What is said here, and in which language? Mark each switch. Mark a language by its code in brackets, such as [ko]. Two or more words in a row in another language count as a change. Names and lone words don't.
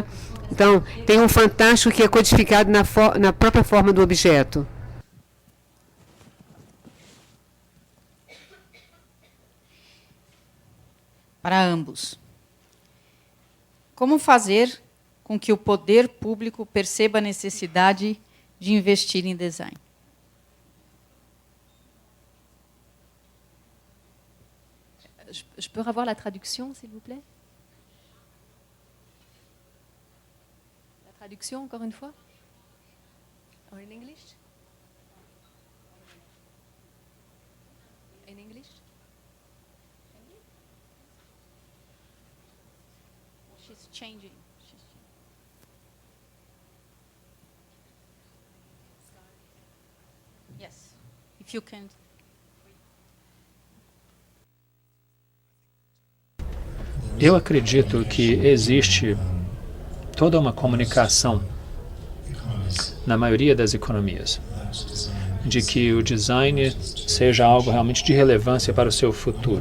[pt] Então, tem um fantástico que é codificado na própria forma do objeto. Para ambos. Como fazer com que o poder público perceba a necessidade de investir em design? [fr] Je peux avoir la traduction, s'il vous plaît? Traduction, encore une fois? [en] Or in English? In English? She's changing. Yes, if you can. [pt] Eu acredito que existe toda uma comunicação na maioria das economias de que o design seja algo realmente de relevância para o seu futuro.